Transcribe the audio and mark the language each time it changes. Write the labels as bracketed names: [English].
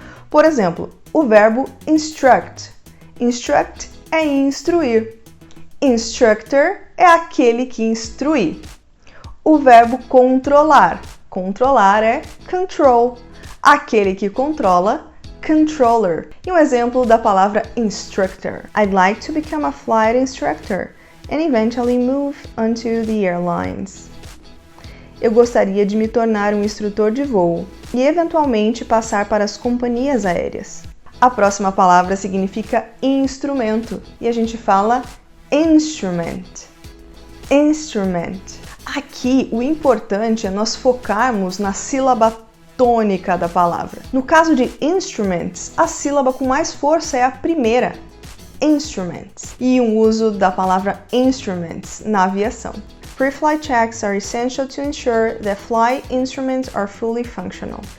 [Portuguese] Por exemplo, o verbo instruct. Instruct é instruir. Instructor é aquele que instrui. O verbo controlar. Controlar é control. Aquele que controla, controller. E um exemplo da palavra instructor. [English] I'd like to become a flight instructor and eventually move onto the airlines. [Portuguese] Eu gostaria de me tornar um instrutor de voo e eventualmente passar para as companhias aéreas. A próxima palavra significa instrumento e a gente fala instrument. Instrument. Aqui o importante é nós focarmos na sílaba tônica da palavra. No caso de instruments, a sílaba com mais força é a primeira, instruments. E um uso da palavra instruments na aviação. [English] Pre-flight checks are essential to ensure that flight instruments are fully functional.